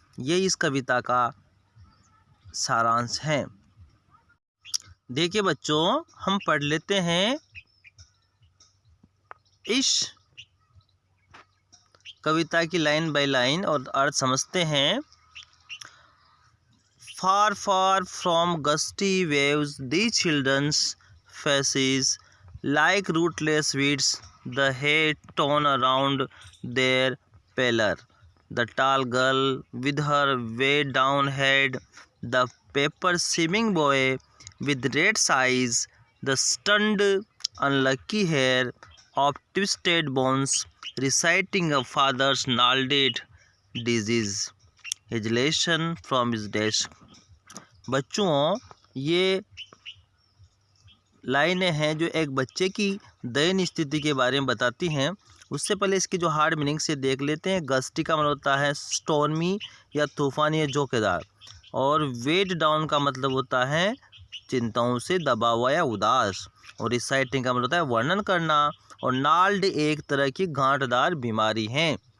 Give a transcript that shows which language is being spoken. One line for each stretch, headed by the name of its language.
Hindi: ये इस कविता का सारांश है। देखिए बच्चों, हम पढ़ लेते हैं इस कविता की लाइन बाय लाइन और अर्थ समझते हैं।
English: Far, far from gusty waves, the children's faces like rootless weeds, the hair torn around their pallor. The tall girl with her way down head, the paper seeming boy with red eyes, the stunned, unlucky hair of twisted bones, reciting a father's gnarled disease. His lesson from his desk.
Hindi: बच्चों, ये लाइनें हैं जो एक बच्चे की दयनीय स्थिति के बारे में बताती हैं। उससे पहले इसकी जो हार्ड मीनिंग से देख लेते हैं। गस्टी का मतलब होता है स्टॉर्मी या तूफानी या झोंकेदार, और वेट डाउन का मतलब होता है चिंताओं से दबा हुआ या उदास, और रिसाइटिंग का मतलब होता है वर्णन करना, और नाल्ड एक तरह की गांठदार बीमारी है।